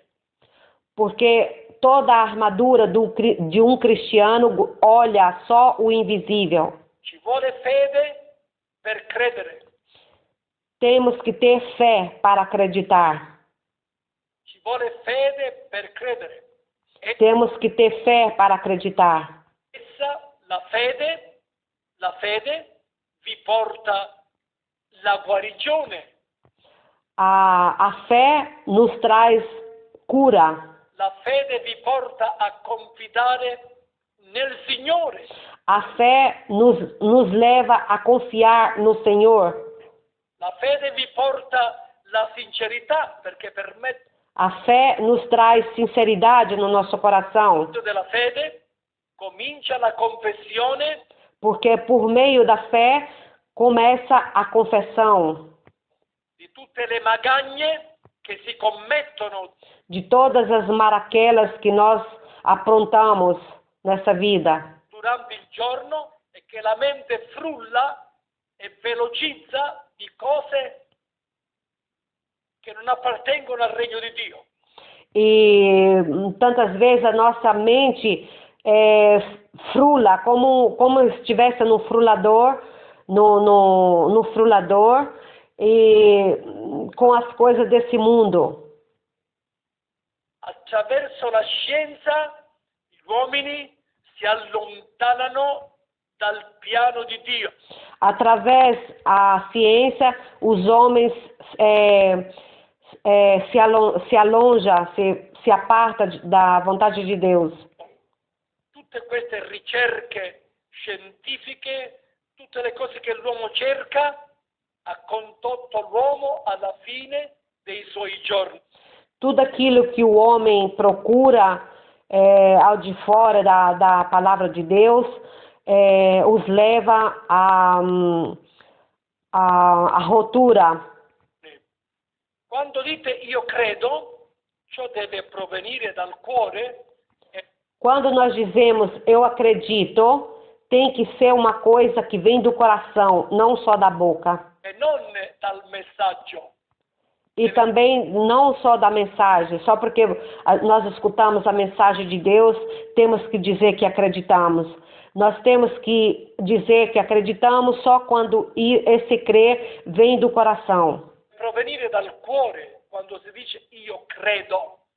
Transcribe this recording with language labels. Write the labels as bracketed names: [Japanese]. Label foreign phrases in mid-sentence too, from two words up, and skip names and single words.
[Portuguese] porque toda a armadura de um cristiano olha só o invisível. [Italian] Ci vuole fede per credere, [Portuguese] Temos que ter fé para acreditar. [Italian] ci vuole fede per credere. [Portuguese] E Temos que ter fé para acreditar. essa, [Italian] la fede vi porta la guarigione, [Portuguese] A fé nos traz cura. [Italian] la fede vi porta a confidare nel Signore, [Portuguese] A fé nos leva a confiar no Senhor. [Italian] la fede vi porta la sincerità, perché per mezzo [Portuguese] A fé nos traz sinceridade no nosso coração, [Italian] della fede comincia la confessione [Portuguese] porque por meio da fé começa a confissão [Italian] di tutte le magagne che si commettono [Portuguese] de todas as maraquelas que nós aprontamos nessa vida, [Italian] durante il giorno e che la mente frulla e velocizza di cose che non appartengono al regno di Dio. [Portuguese] e tantas vezes a nossa mente frula como estivesse no frulador, no frulador, e com as coisas desse mundo. [Italian] Attraverso la scienza gli uomini si allontanano dal piano di Dio. [Portuguese] Através da ciência, os homens se aparta da vontade de Deus. [Italian] Tutte queste ricerche scientifiche, tutte le cose che l'uomo cerca, ha condotto l'uomo alla fine dei suoi giorni. [Portuguese] Tudo aquilo que o homem procura ao de fora da palavra de Deus os leva à rotura. [Italian] Quando dite io credo, ciò deve provenire dal cuore. [Portuguese] Quando nós dizemos eu acredito, tem que ser uma coisa que vem do coração, não só da boca. [Italian] E non dal messaggio. [Portuguese] E também não só da mensagem, só porque nós escutamos a mensagem de Deus, temos que dizer que acreditamos. Nós temos que dizer que acreditamos só quando esse crer vem do coração. [Italian] Provenire dal cuore, quando si dice io credo,